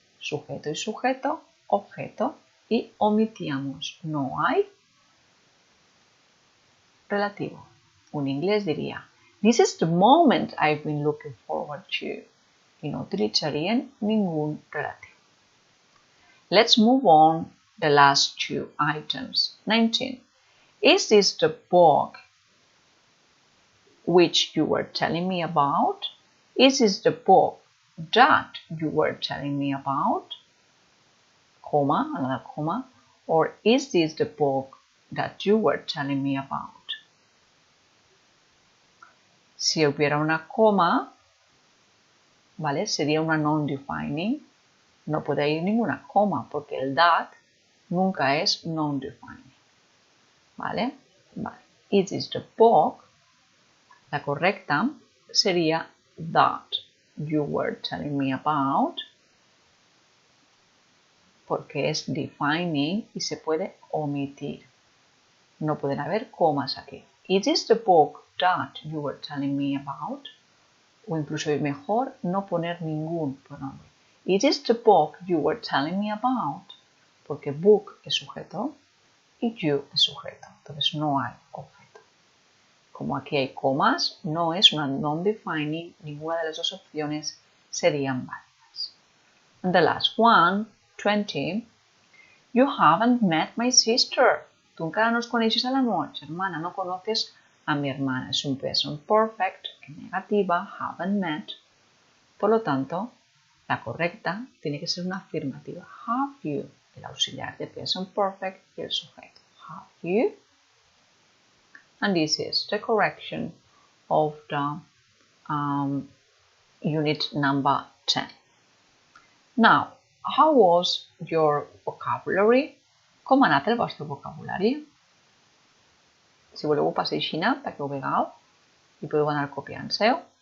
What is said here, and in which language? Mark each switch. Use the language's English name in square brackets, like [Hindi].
[Spanish] Sujeto y sujeto, objeto y omitíamos. No hay relativo. Un inglés diría, [English] this is the moment I've been looking forward to. [Spanish] Y no utilizarían ningún relativo. [English] Let's move on the last two items. 19. Is this the book which you were telling me about? Is this the book that you were telling me about? Comma, another comma. Or is this the book that you were telling me about? [Spanish] Si hubiera una coma, ¿vale? Sería una non-defining. No puede ir ninguna coma porque el that nunca es non-defining. ¿Vale? Vale. [English] Is this the book? [Spanish] La correcta sería [English] that you were telling me about [Spanish] porque es defining y se puede omitir. No pueden haber comas aquí. [English] Is this the book that you were telling me about? [Spanish] O incluso es mejor no poner ningún pronombre. [English] Is this the book you were telling me about? [Spanish] Porque book es sujeto y you es sujeto. Entonces no hay objeto. Como aquí hay comas, no es una non-defining, ninguna de las dos opciones serían válidas. [English] And the last one, 20. You haven't met my sister. [Spanish] Tú nunca nos conoces a la noche, hermana. No conoces a mi hermana. Es un present perfect en negativa, haven't met. Por lo tanto, la correcta tiene que ser una afirmativa. [English] Have you, [Spanish] el auxiliar de present perfect y el sujeto. Have you? [English] And this is the correction of the unit number 10. Now, how was your vocabulary? [Catalan] Com ha anat el vostre vocabulari? Si voleu ho passeu així, perquè ho vegeu i podeu anar copiant-seu.